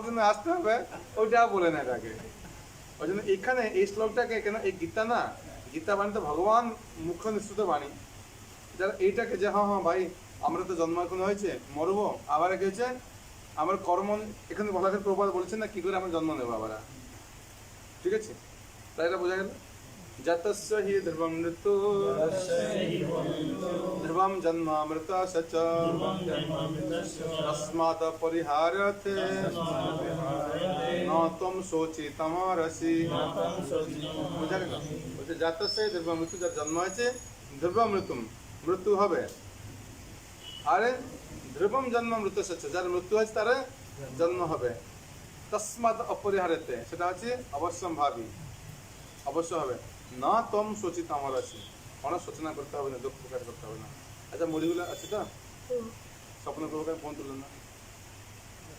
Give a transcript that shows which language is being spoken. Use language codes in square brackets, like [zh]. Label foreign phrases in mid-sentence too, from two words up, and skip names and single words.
[bn] জন্মে আসতে হবে ওইটা বলে না এটাকে ওই জন্য এখানে এই শ্লোকটাকে কেন এই গীতা না গীতা বাণী তো ভগবান মুখ্য নিঃসৃত বাণী যারা এইটাকে যে হ্যাঁ হ্যাঁ ভাই আমরা তো জন্ম এখন হয়েছে মরবো আবার কি হয়েছে আমার কর্ম এখানে বলা প্রবাদ বলছেন না কি করে আমরা জন্ম নেবো আবার ঠিক আছে তাই এটা বোঝা গেল [sa] জাতস্য হি ধ্রুবম মৃত্যু ধ্রুবম জন্মামৃতস্য চ তস্মাৎ পরিহার্যতে ন ত্বং শোচিতমর্হসি [bn] বোঝা গেল বলছে [sa] জাতস্য হি ধ্রুবম মৃত্যু [bn] যার জন্ম হয়েছে ধ্রুব মৃত্যু মৃত্যু হবে আরে [sa] ধ্রুবম জন্ম মৃত্যুস্য চ [bn] যার মৃত্যু হয়েছে তার জন্ম হবে [sa] তস্মাৎ অপরিহার্যতে [bn] সেটা হচ্ছে অবশ্যম্ভাবী অবশ্য হবে না [sa] তম শোচিতমর্হসি [bn] অনেক সূচনা করতে হবে না দুঃখ প্রকাশ করতে হবে না আচ্ছা মুড়িগুলো আছে তো স্বপ্ন প্রকাশ ফোন তুললেন না